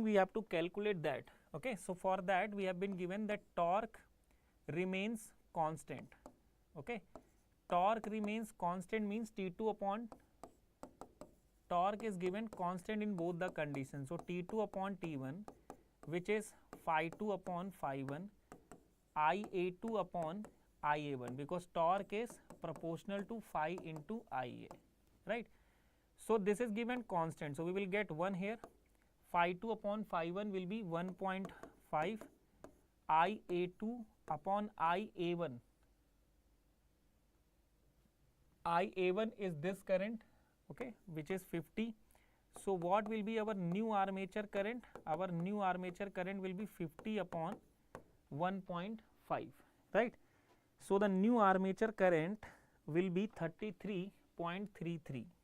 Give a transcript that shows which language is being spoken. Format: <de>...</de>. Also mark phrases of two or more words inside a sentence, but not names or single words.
<en>We have to calculate that. Okay, so for that we have been given that torque remains constant. Okay, torque remains constant means T2 upon torque is given constant in both the conditions. So T2 upon T1, which is phi 2 upon phi 1, IA2 upon IA1, because torque is proportional to phi into Ia, right. So this is given constant. So we will get 1 here. Phi 2 upon phi 1 will be 1.5. IA2 upon IA1. IA1 is this current, okay, which is 50. So what will be our new armature current? Our new armature current will be 50 upon 1.5, right. So the new armature current will be 33.33.</en>